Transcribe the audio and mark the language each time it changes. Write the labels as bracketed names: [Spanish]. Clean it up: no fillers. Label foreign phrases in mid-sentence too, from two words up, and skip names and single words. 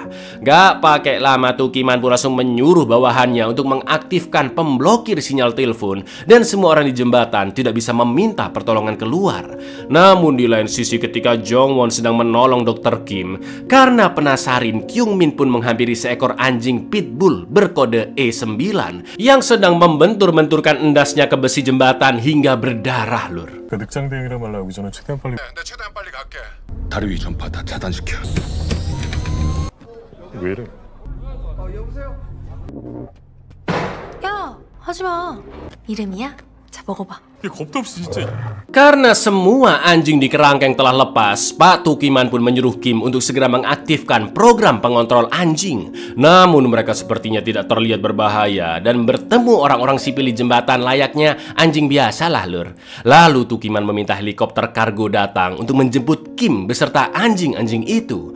[Indonesian] Gak pakai lama Tukiman pun langsung menyuruh bawahannya untuk mengaktifkan pemblokir sinyal telepon, dan semua orang di jembatan tidak bisa meminta pertolongan keluar. Namun di lain sisi ketika Jongwon sedang menolong Dr. Kim, karena penasaran, Kyungmin pun menghampiri seekor anjing pitbull berkode E9 yang sedang membentur-benturkan endasnya ke besi jembatan hingga berdarah lur. [Korean] 그 늑장 대응이라 말라 오기 전에 최대한 빨리. 나 최대한 빨리 갈게. 다리 위 전파 다 차단시켜. 왜 이래? 야, 하지마. 이름이야? 자, 먹어봐. 이게 겁도 없이 진짜. [Indonesian] Karena semua anjing di kerangkeng telah lepas, Pak Tukiman pun menyuruh Kim untuk segera mengaktifkan program pengontrol anjing. Namun mereka sepertinya tidak terlihat berbahaya dan bertemu orang-orang sipil di jembatan layaknya anjing biasa lah lur. Lalu Tukiman meminta helikopter kargo datang untuk menjemput Kim beserta anjing-anjing itu.